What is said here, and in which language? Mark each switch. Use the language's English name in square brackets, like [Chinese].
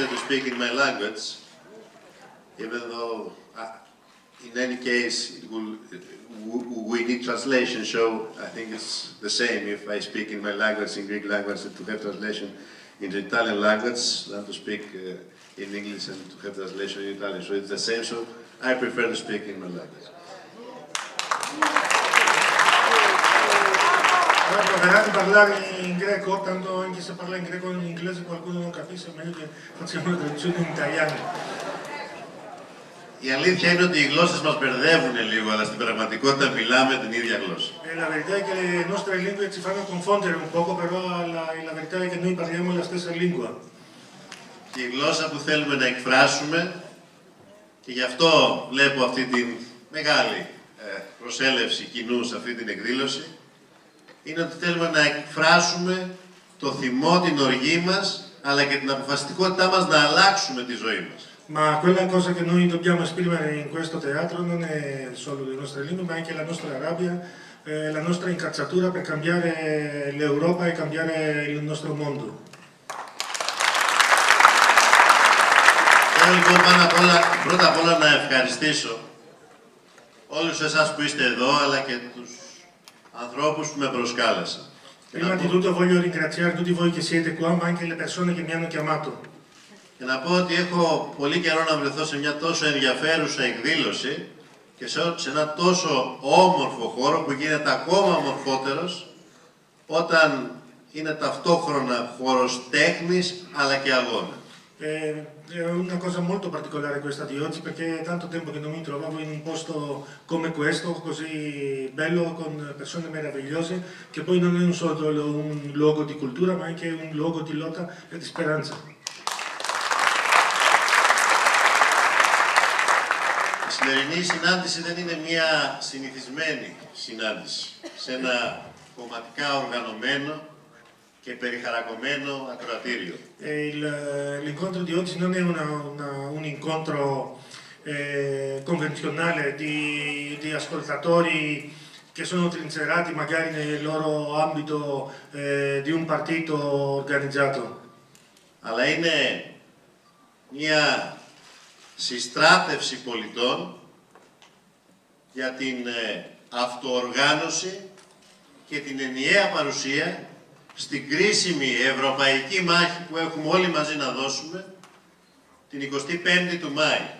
[English] Speak in my language, even though in any case we need translation, so I think it's the same if I speak in my language, in Greek language, and to have translation in the Italian language than to speak in English and to have translation in Italian. So it's the same, so I prefer to speak in my language. [Italian] Proverà di parlare in greco, tanto anche se parla in greco o in inglese qualcuno non capisce, meglio che facciamo una traduzione in italiano. [Greek] Η αλήθεια είναι ότι οι γλώσσες μας μπερδεύουν λίγο, αλλά στην πραγματικότητα μιλάμε την ίδια γλώσσα. [Italian] La verità è che le nostre lingue ci fanno confondere un poco, però la verità è che noi parliamo la stessa lingua. [Greek] Και η γλώσσα που θέλουμε να εκφράσουμε, και γι' αυτό βλέπω αυτή τη μεγάλη προσέλευση κοινού σε αυτή την εκδήλωση, είναι ότι θέλουμε να εκφράσουμε το θυμό, την οργή μας, αλλά και την αποφασιστικότητά μας να αλλάξουμε τη ζωή μας. [Italian] Ma quella cosa che noi dobbiamo esprimere in questo teatro non è solo le nostre lingue, ma anche la nostra rabbia, la nostra incazzatura per cambiare l'Europa e cambiare il nostro mondo. [Greek] Θέλω λοιπόν πρώτα απ' όλα να ευχαριστήσω όλους εσάς που είστε εδώ, αλλά και τους ανθρώπους που με προσκάλεσαν. [Italian] Prima di tutto voglio ringraziare tutti voi che siete qua, ma anche le persone che mi hanno chiamato. [Greek] Και να πω ότι έχω πολύ καιρό να βρεθώ σε μια τόσο ενδιαφέρουσα εκδήλωση και σε ένα τόσο όμορφο χώρο που γίνεται ακόμα ομορφότερος όταν είναι ταυτόχρονα χώρος τέχνης αλλά και αγώνα. [Italian] È una cosa molto particolare questa di oggi, perché è tanto tempo che non mi trovavo in un posto come questo, così bello, con persone meravigliose, che poi non è solo un luogo di cultura, ma anche un luogo di lotta e di speranza. [Greek] Η σημερινή συνάντηση δεν είναι μια συνηθισμένη συνάντηση σε ένα κομματικά οργανωμένο και περιχαρακωμένο ακροατήριο. [Italian] L'incontro di oggi non è un incontro convenzionale di ascoltatori che sono trincerati magari nel loro ambito di un partito organizzato. [Greek] Αλλά είναι μια συστράτευση πολιτών για την αυτοοργάνωση και την ενιαία παρουσία στην κρίσιμη ευρωπαϊκή μάχη που έχουμε όλοι μαζί να δώσουμε την 25η του Μάη.